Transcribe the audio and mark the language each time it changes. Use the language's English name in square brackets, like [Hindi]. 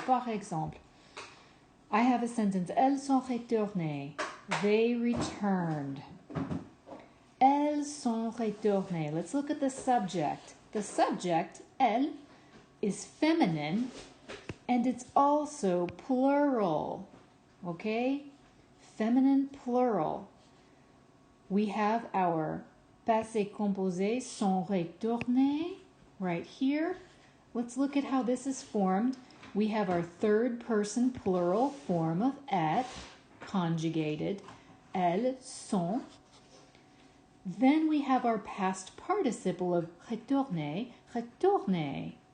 [French] Par exemple, [English] I have a sentence. [French] Elles sont retournées. [English] They returned. [French] Elles sont retournées. [English] Let's look at the subject. The subject, elle, is feminine and it's also plural. Okay? Feminine plural. We have our passé composé sont retournés right here. Let's look at how this is formed. We have our third person plural form of être, conjugated, elles sont. Then we have our past participle of retourner, retourner.